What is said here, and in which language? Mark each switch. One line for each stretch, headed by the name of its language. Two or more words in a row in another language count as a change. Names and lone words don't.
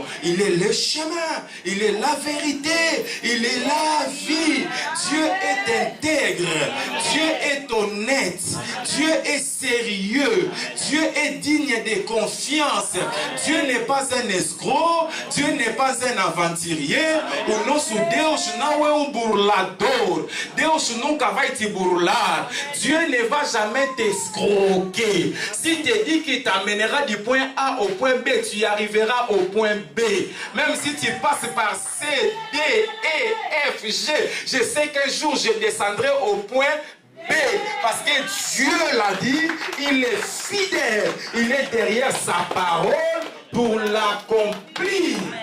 French: Il est le chemin. Il est la vérité. Il est la vie. Dieu est intègre. Dieu est honnête. Dieu est sérieux. Dieu est digne de confiance. Dieu n'est pas un escroc. Dieu n'est pas un aventurier.
Portuguese: O nosso Deus não é burlador. Deus nunca vai te burlar.
French: Dieu ne va jamais t'escroquer. S'il te dit qu'il t'amènera du point A au point B, tu y arriveras au point B. Même si tu passes par C, D, E, F, G, je sais qu'un jour je descendrai au point B, parce que Dieu l'a dit, il est fidèle, il est derrière sa parole pour l'accomplir.